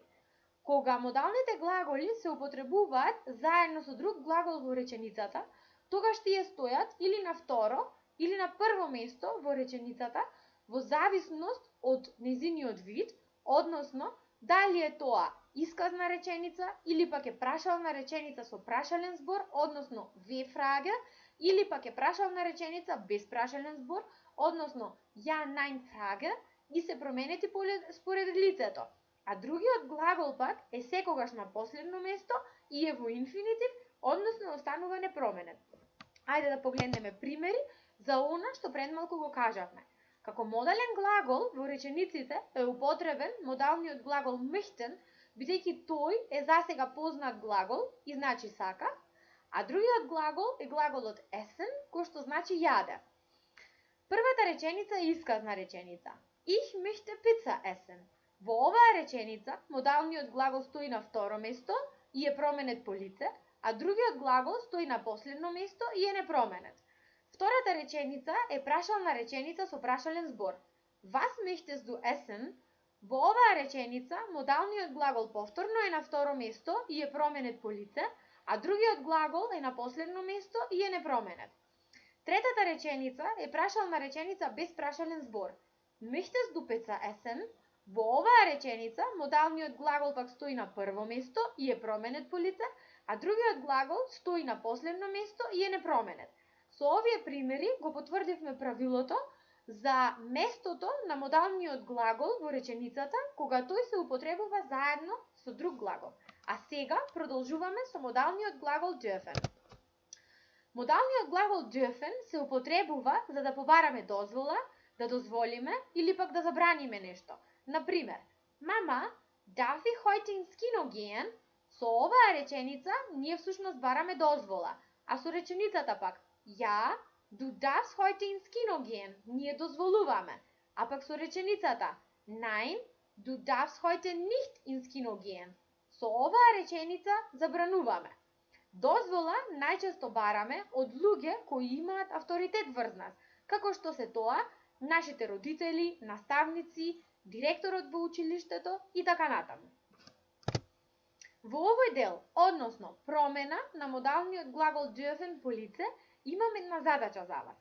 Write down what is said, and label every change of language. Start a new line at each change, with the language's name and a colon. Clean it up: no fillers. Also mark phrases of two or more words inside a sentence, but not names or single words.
Macedonian: Кога модалните глаголи се употребуваат заедно со друг глагол во реченицата, тогаш тие стојат или на второ или на прво место во реченицата во зависност од незиниот вид, односно дали е тоа исказна реченица или пак е прашална реченица со прашален збор, односно V-фраге, или пак е прашална реченица без прашален збор, односно
German: ja, nein
Macedonian: фраге, и се променети според лицето. А другиот глагол пак е секогаш на последно место и е во инфинитив, односно останува непроменет. Ајде да погледнеме примери за она што пред малку го кажавме. Како модален глагол во речениците е употребен модалниот глагол möchten, бидејќи тој е засега познат глагол и значи сака, а другиот глагол е глаголот essen, кој што значи јаде. Првата реченица е исказна реченица.
German: Ich möchte Pizza essen.
Macedonian: Во оваа реченица, модалниот глагол стои на второ место и е променет по лице, а другиот глагол стои на последно место и е непроменет. Втората реченица е прашална реченица со прашален збор.
German: Was möchtest du essen?
Macedonian: Во оваа реченица, модалниот глагол повторно е на второ место и е променет по лице, а другиот глагол е на последно место и е непроменет. Третата реченица е прашална реченица без прашален збор.
German: Möchtest du Pizza essen?
Macedonian: Во оваа реченица, модалниот глагол пак стои на прво место и е променет по лице, а другиот глагол стои на последно место и е непроменет. Со овие примери го потврдивме правилото за местото на модалниот глагол во реченицата кога тој се употребува заедно со друг глагол. А сега продолжуваме со модалниот глагол dürfen. Модалниот глагол dürfen се употребува за да побараме дозвола, да дозволиме или пак да забраниме нешто. Например, Мама,
German: darf ich heute ins Kino gehen?
Macedonian: Со оваа реченица ние всушност бараме дозвола, а со реченицата пак
German: Ja, du darfst heute ins Kino gehen.
Macedonian: Ние дозволуваме. А пак со реченицата
German: Nein, du darfst heute nicht ins Kino gehen.
Macedonian: Со оваа реченица забрануваме. Дозвола најчесто бараме од луѓе кои имаат авторитет врз нас, како што се тоа нашите родители, наставници, директорот во училиштето и така натаму. Во овој дел, односно промена на модалниот глагол dürfen по лице, имам една задача за вас.